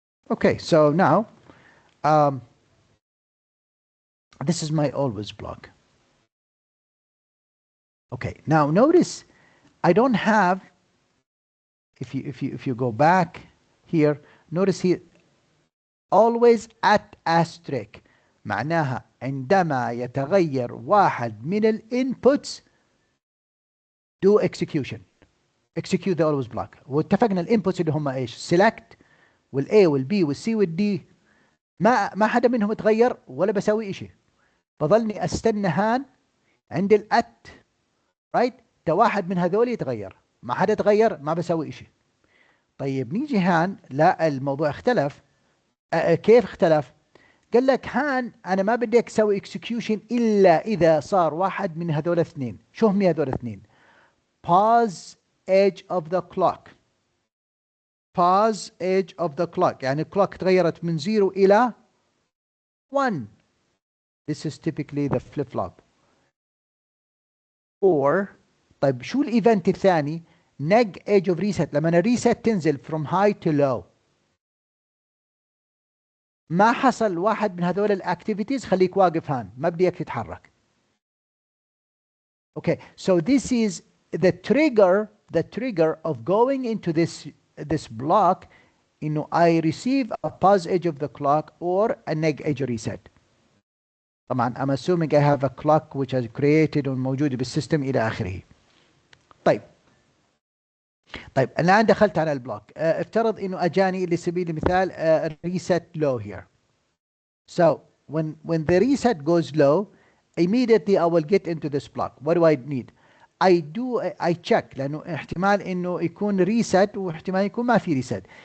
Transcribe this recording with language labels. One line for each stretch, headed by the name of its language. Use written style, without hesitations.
English: Okay, so now this is my always block. Okay, now notice I don't have, if you go back here, notice here always at asterisk.
Arabic: معناها عندما يتغير واحد من الانبوتس
English: do execution. Execute the always block.
Arabic: واتفقنا الانبوتس اللي هم ايش؟ select والاي والبي والسي والدي ما حدا منهم اتغير ولا بسوي شيء. بظلني استنى هان عند الات رايت ده واحد من هذول يتغير. ما حدا تغير ما بسوي شيء. طيب نيجي هان لا الموضوع اختلف. كيف اختلف؟ قال لك هان انا ما بدي اسوي اكسكيوشن الا اذا صار واحد من هذول اثنين. شو هم هذول اثنين؟
English: pause edge of the clock. pause edge of the clock
Arabic: يعني الكلوك تغيرت من 0 الى 1.
English: This is typically the flip-flop. or
Arabic: طيب شو الايفنت الثاني؟
English: neg edge of reset.
Arabic: لما الريست تنزل
English: from high to low
Arabic: ما حصل واحد من هذول الاكتيفيتيز، خليك واقف هان، ما بدي اياك تتحرك.
English: Okay, so this is the trigger of going into this block انه I receive a pause edge of the clock or a neg edge reset. طبعا I'm assuming I have a clock which is created
Arabic: وموجودة بالسيستم إلى آخره. طيب الآن دخلت على البلوك. افترض إنه أجاني لسبيل المثال
English: reset low here. So when the reset goes low, immediately I will get into this block. What do I need? I check
Arabic: لأنه احتمال إنه يكون reset واحتمال يكون ما في reset.